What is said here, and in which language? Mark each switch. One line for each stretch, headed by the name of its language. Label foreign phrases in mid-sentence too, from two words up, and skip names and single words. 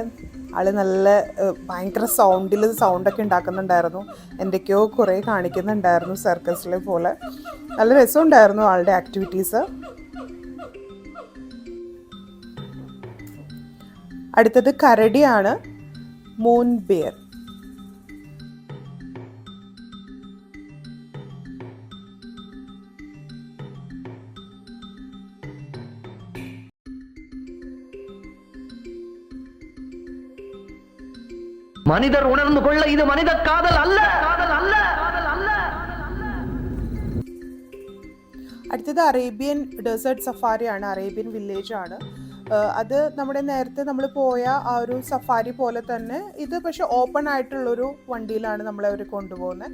Malayalam: ആൾ നല്ല ഭയങ്കര സൗണ്ടൊക്കെ ഉണ്ടാക്കുന്നുണ്ടായിരുന്നു. എന്തൊക്കെയോ കുറേ കാണിക്കുന്നുണ്ടായിരുന്നു സർക്കസിലെ പോലെ. നല്ല രസമുണ്ടായിരുന്നു ആളുടെ ആക്ടിവിറ്റീസ്. അടുത്തത് കരടിയാണ്,
English: moon bear.
Tamil: மனிதர் உணர்ந்து கொள்ள இது மனித காதல் அல்ல.
Malayalam: അടുത്തത്
English: Arabian desert safari. Arabian village
Malayalam: ആണ്. അത് നമ്മുടെ നേരത്തെ നമ്മൾ പോയ ആ ഒരു സഫാരി പോലെ തന്നെ ഇത് പക്ഷെ ഓപ്പൺ ആയിട്ടുള്ളൊരു വണ്ടിയിലാണ് നമ്മളെ അവർ കൊണ്ടുപോകുന്നത്.